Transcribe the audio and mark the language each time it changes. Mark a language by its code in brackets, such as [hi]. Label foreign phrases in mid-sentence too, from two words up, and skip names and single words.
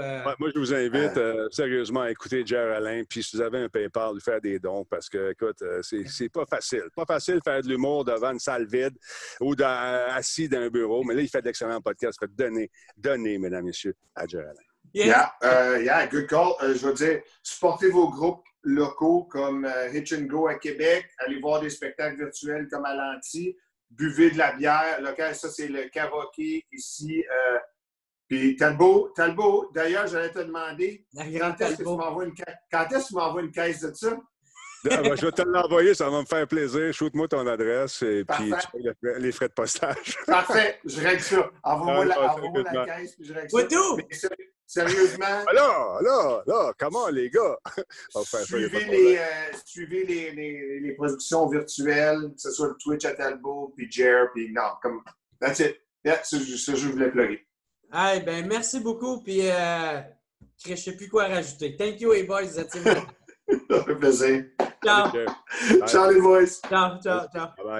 [fr] moi, je vous invite sérieusement à écouter Jer Alain. Puis si vous avez un PayPal, lui faire des dons parce que, écoute, c'est pas facile. Pas facile de faire de l'humour devant une salle vide ou assis dans un bureau. Mais là, il fait d'excellents podcasts. Fait donnez, mesdames, messieurs, à Jer Alain. [en] Good call. [fr] Je veux dire, supportez vos groupes locaux comme Hitch & Go à Québec. Allez voir des spectacles virtuels comme à l'Anti. Buvez de la bière locale. Ça, c'est le karaoké ici. Puis Talbot, d'ailleurs, j'allais te demander, quand est-ce que tu m'envoies une caisse de ça? Je vais te l'envoyer, ça va me faire plaisir. Shoot-moi ton adresse et puis tu payes les frais de postage. Parfait, je règle ça. Envoie-moi la caisse puis je règle ça. Sérieusement. Là, comment les gars? Suivez les productions virtuelles, que ce soit le Twitch à Talbot, puis Jer, puis non, comme, [en] that's it. Yeah, [fr] c'est ça que je voulais plugger. Hey, ben, merci beaucoup, puis je ne sais plus quoi rajouter. [en] Thank you, [fr] les boys. Ça fait plaisir. Ciao. Ciao, les boys. Ciao. Bye.